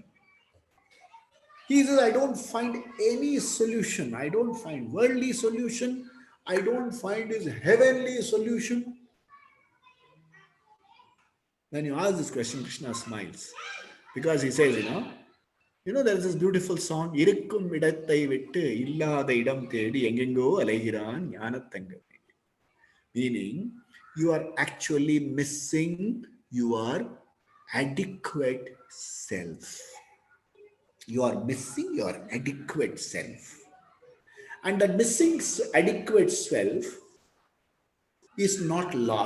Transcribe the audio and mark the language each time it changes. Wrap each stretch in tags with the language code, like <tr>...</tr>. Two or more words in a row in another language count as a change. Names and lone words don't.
<en>He says, I don't find any solution. I don't find worldly solution. I don't find his heavenly solution. When you ask this question, Krishna smiles because he says, there's this beautiful song,</en> <ta>"இருக்கும் இடத்தை விட்டு இல்லாத இடம் தேடி எங்கெங்கோ அலைகிறான் ஞானத்தங்கமே."</ta> <en>Meaning, you are actually missing your adequate self. You are missing your adequate self. And that missing adequate self is not lost.</en>